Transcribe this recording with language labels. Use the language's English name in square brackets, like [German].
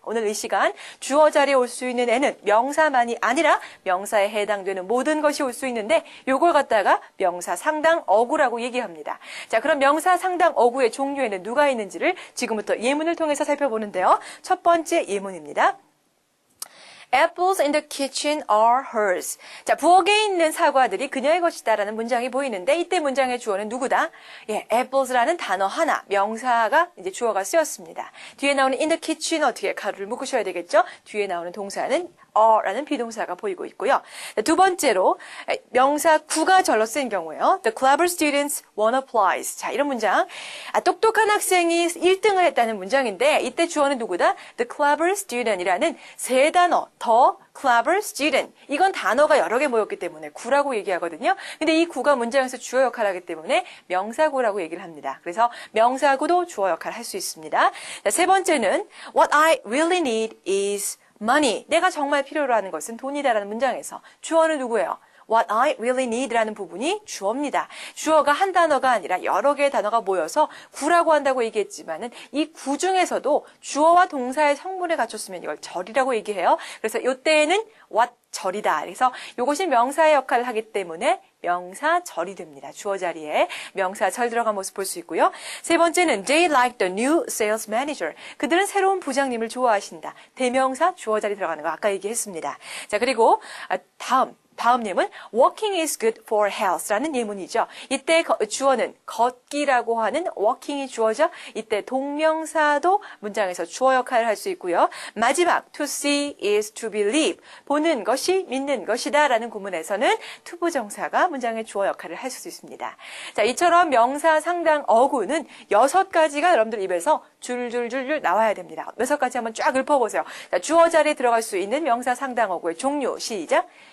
[Korean] 오늘 이 시간 주어 자리에 올 수 있는 애는 명사만이 아니라 명사에 해당되는 모든 것이 올 수 있는데 요걸 갖다가 명사 상당 어구라고 얘기합니다. 자, 그럼 명사 상당 어구의 종류에는 누가 있는지를 지금부터 예문을 통해서 살펴보는데요. 첫 번째 예문입니다. [English] Apples in the kitchen are hers. [Korean] 자, 부엌에 있는 사과들이 그녀의 것이다라는 문장이 보이는데 이때 문장의 주어는 누구다? 예, apples라는 단어 하나, 명사가 이제 주어가 쓰였습니다. 뒤에 나오는 [English] in the kitchen [Korean] 어떻게 가로를 묶으셔야 되겠죠? 뒤에 나오는 동사는 are라는 비동사가 보이고 있고요. 두 번째로 명사 구가 절로 쓰인 경우에요. [English] The clever students won a prize. [Korean] 자, 이런 문장. 똑똑한 학생이 1등을 했다는 문장인데 이때 주어는 누구다? [English] The clever student [Korean] 이라는 세 단어. [English] 더 clever student. [Korean] 이건 단어가 여러 개 모였기 때문에 구라고 얘기하거든요. 근데 이 구가 문장에서 주어 역할을 하기 때문에 명사구라고 얘기를 합니다. 그래서 명사구도 주어 역할을 할 수 있습니다. 자, 세 번째는 [English] What I really need is money. [Korean] 내가 정말 필요로 하는 것은 돈이다라는 문장에서 주어는 누구예요? [English] What I really need [Korean] 라는 부분이 주어입니다. 주어가 한 단어가 아니라 여러 개의 단어가 모여서 구라고 한다고 얘기했지만은 이 구 중에서도 주어와 동사의 성분을 갖췄으면 이걸 절이라고 얘기해요. 그래서 이때에는 what 절이다. 그래서 이것이 명사의 역할을 하기 때문에 명사절이 됩니다. 주어 자리에 명사절 들어간 모습 볼 수 있고요. 세 번째는 [English] they like the new sales manager. [Korean] 그들은 새로운 부장님을 좋아하신다. 대명사 주어 자리 들어가는 거 아까 얘기했습니다. 자, 그리고 다음 예문 [English] walking is good for health [Korean] 라는 예문이죠. 이때 주어는 걷기라고 하는 walking이 주어죠. 이때 동명사도 문장에서 주어 역할을 할 수 있고요. 마지막 [English] to see is to believe. [Korean] 보는 것이 믿는 것이다 라는 구문에서는 투부정사가 문장의 주어 역할을 할 수 있습니다. 자, 이처럼 명사 상당 어구는 6가지가 여러분들 입에서 줄줄줄줄 나와야 됩니다. 6가지 한번 쫙 읊어보세요. 자, 주어 자리에 들어갈 수 있는 명사 상당 어구의 종류 시작.